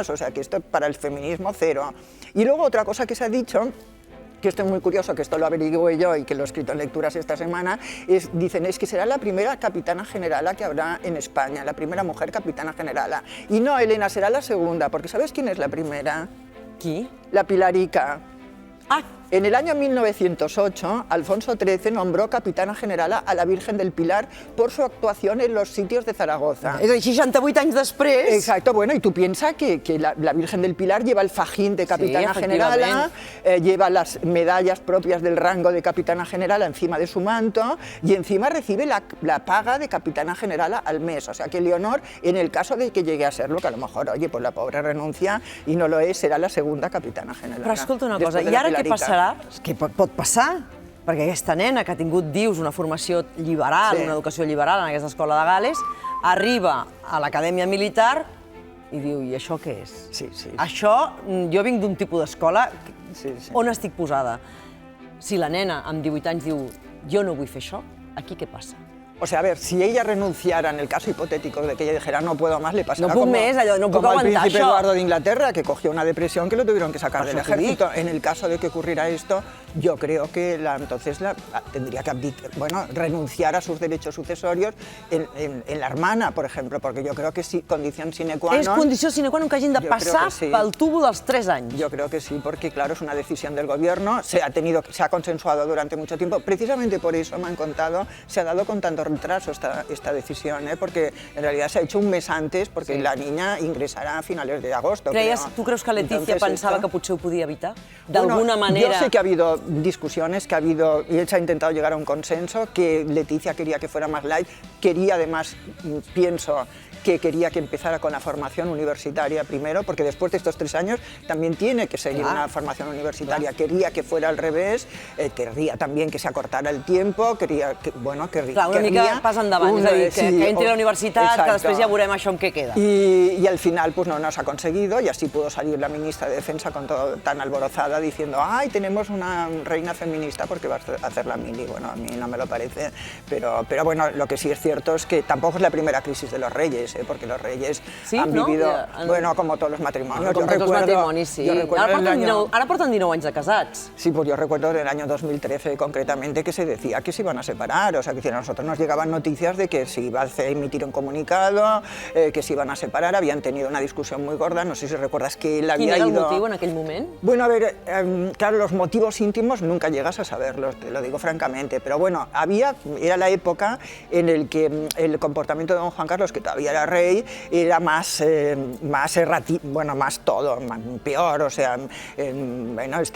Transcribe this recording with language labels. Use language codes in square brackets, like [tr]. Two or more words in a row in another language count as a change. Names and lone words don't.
[es] O sea, que esto para el feminismo 0. Y luego otra cosa que se ha dicho que esto es muy curioso, que esto lo averigué yo y que lo he escrito en lecturas esta semana, dicen que será la primera capitana generala que habrá en España, la primera mujer capitana generala. Y no, Elena, será la segunda, porque ¿sabes quién es la primera? [ca] Qui? [es] La Pilarica. Ah, En el año 1908, Alfonso XIII nombró capitana generala a la Virgen del Pilar por su actuación en los sitios de Zaragoza. [ca] és a dir, 68 anys després... [es] Exacto, bueno, y tú piensas que la Virgen del Pilar lleva el fajín de capitana generala, lleva las medallas propias del rango de capitana generala encima de su manto y encima recibe la paga de capitana generala al mes. O sea que Leonor, en el caso de que llegue a serlo, que a lo mejor, oye, pues la pobre renuncia y no lo es, será la segunda capitana generala. [ca] Però escolta una cosa, i ara què passarà? És que pot passar, perquè aquesta nena que ha tingut, dius, una formació liberal, una educació liberal en aquesta escola de Gales, arriba a l'acadèmia militar i diu, i això què és? Sí, sí. Això, jo vinc d'un tipus d'escola, Sí, sí. on estic posada? Si la nena amb 18 anys diu, jo no vull fer això, aquí què passa? [es] O sea, a ver, si ella renunciara, en el caso hipotético de que ella dijera no puedo más, le pasará [ca] No puc més, allò, no puc [es] como al [ca] aguantar [es] príncipe [ca] això. [es] Eduardo de Inglaterra, que cogió una depresión que lo tuvieron que sacar del [ca] això t'ho dic. [es] ejército. En el caso de que ocurriera esto, yo creo que entonces tendría que renunciar a sus derechos sucesorios en la hermana, por ejemplo, porque yo creo que sí, condición [la] sine qua non. [ca] És condició [la] sine qua non [ca] que hagin de [es] Jo creo [ca] passar [es] que sí. [ca] pel tubo dels 3 anys. [es] Yo creo que sí, porque claro, es una decisión del gobierno, se ha consensuado durante mucho tiempo, precisamente por eso me han contado, se ha dado con tanto retraso esta decisión, porque en realidad se ha hecho un mes antes, porque la niña ingresará a finales de agosto. [ca] Tu creus que Leticia [es] Entonces, [ca] pensava que potser ho podia evitar? [es] Bueno, [ca] D'alguna manera... [es] Yo sé que ha habido discusiones, y se ha intentado llegar a un consenso, que Leticia quería que fuera más light, quería además, pienso, que quería que empezara con la formación universitaria primero, porque después de estos 3 años también tiene que seguir una formación universitaria. Quería que fuera al revés, querría también que se acortara el tiempo, quería que, bueno, querría... [ca] Clar, una mica pas endavant, és a dir, que entri a la universitat, que després ja veurem això en què queda. [es] Y al final pues no se ha conseguido y así pudo salir la ministra de Defensa con todo tan alborozada diciendo ¡ay, tenemos una reina feminista porque va a hacer la mili! Bueno, a mí no me lo parece, pero bueno, lo que sí es cierto es que tampoco es la primera crisis de los reyes, porque los reyes han vivido, bueno, como todos los matrimonios. [ca] Com tots els matrimonis, sí. Ara porten 19 anys de casats. [es] Sí, pues yo recuerdo en el año 2013 concretamente que se decía que se iban a separar, o sea, que a nosotros nos llegaban noticias de que se iba a emitir un comunicado, que se iban a separar, habían tenido una discusión muy gorda, no sé si recuerdas que él había ido... [ca] Quin era el motiu en aquell moment? [es] Bueno, a ver, claro, los motivos íntimos nunca llegas a saberlos, te lo digo francamente, pero bueno, era la época en el que el comportamiento de don Juan Carlos, que todavía era rey, era más errático, bueno, más todo, peor, o sea, bueno,